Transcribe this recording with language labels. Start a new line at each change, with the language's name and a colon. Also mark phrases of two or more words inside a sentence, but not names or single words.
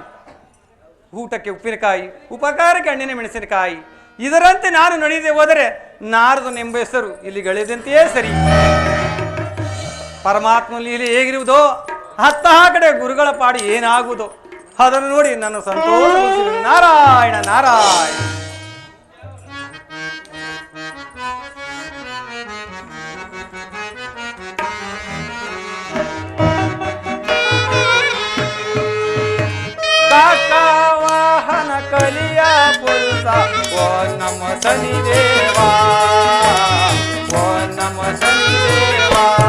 Kannada: ಊಟಕ್ಕೆ ಉಪ್ಪಿನಕಾಯಿ, ಉಪಕಾರಕ್ಕೆ ಹಣ್ಣಿನ ಮೆಣಸಿನಕಾಯಿ, ಇದರಂತೆ ನಾನು ನಡೆಯದೆ ಹೋದರೆ ನಾರದನೆಂಬ ಹೆಸರು ಇಲ್ಲಿ ಗಳಿದಂತೆಯೇ ಸರಿ. ಪರಮಾತ್ಮ ಲೀಲೆ ಹೇಗಿರುವುದೋ ಹತ್ತ ಕಡೆ ಗುರುಗಳ ಪಾಡಿ ಏನಾಗುವುದೋ ಅದನ್ನು ನೋಡಿ ನನ್ನ ಸಂತೋಷ. ನಾರಾಯಣ ನಾರಾಯಣ. ಕಾಕವಾಹನ ಕಲಿಯ ಪುರುಷ ಓ ನಮ ಶನಿ ದೇವಾ, ಓ ನಮ ಶನಿ ದೇವಾ.